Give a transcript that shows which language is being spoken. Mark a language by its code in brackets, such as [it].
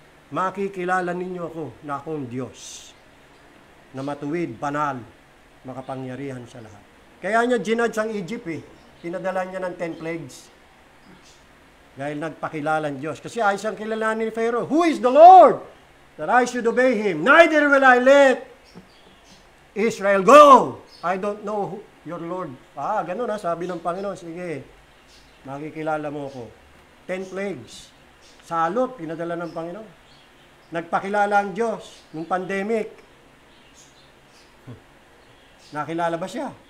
[tl] Makikilala ninyo ako na akong Diyos, na matuwid, banal, makapangyarihan sa lahat. Kaya niya ginudge ang Egypt eh. Pinadala niya ng 10 plagues. Dahil nagpakilala ang Diyos. Kasi ayos ang kilalanin ni [en] Pharaoh, who is the Lord that I should obey Him? Neither will I let Israel go. I don't know your Lord. [tl] Ganun sabi ng Panginoon. Sige, makikilala mo ko. 10 plagues. Salot, pinadala ng Panginoon. Nagpakilala ang Diyos nung pandemic. Nakilala ba siya?